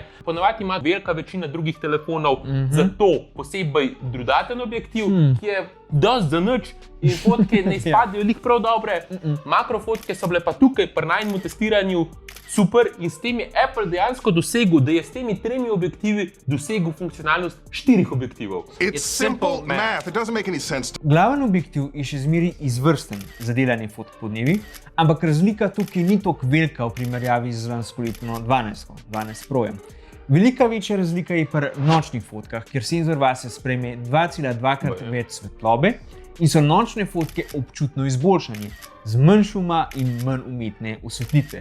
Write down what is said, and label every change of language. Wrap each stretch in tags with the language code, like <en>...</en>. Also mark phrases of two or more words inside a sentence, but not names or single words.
<sl>Ponavadi ima velika večina drugih telefonov zato posebej dodaten objektiv, ki je dosti za nič in fotke ne izpadajo lih prav dobre. Makrofotke so bile pa tukaj pri najmu testiranju super in s tem je Apple dejansko dosegel, da je s temi 3 objektivi dosegel funkcionalnost 4 objektivov.</sl> <en>It's simple math. It doesn't make any sense.</en> <sl>Glaven objektiv je še zmeraj izvrsten za delanje fotk podnevi, ampak razlika tukaj ni tako velika v primerjavi z lanskoletno 12 Projem. Velika večja razlika je pri nočnih fotkah, kjer senzor vase sprejme 2,2krat več svetlobe in so nočne fotke občutno izboljšanje, z manj šuma in manj umetne osvetlitve.</sl>